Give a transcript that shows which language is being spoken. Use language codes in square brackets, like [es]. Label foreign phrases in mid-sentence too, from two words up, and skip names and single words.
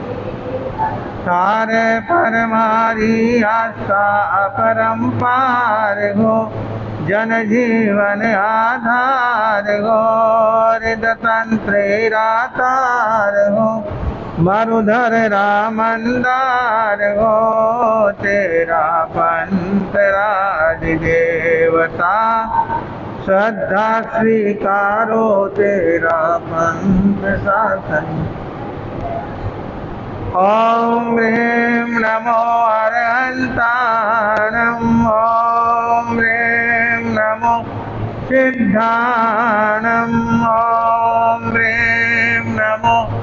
[hi] सारे परमारी आस्था अपरंपार हो, जन जीवन आधार हो, हृदतंत्रेरातार हो, मरुधर रामंदार हो, तेरा पंथ राधिदेवता, श्रद्धा स्वीकारो तेरा पंथ शासन। [pra] ओम ह्रीं नमो अरहंताणं, ओम ह्रीं नमो सिद्धाणं, ओम ह्रीं नमो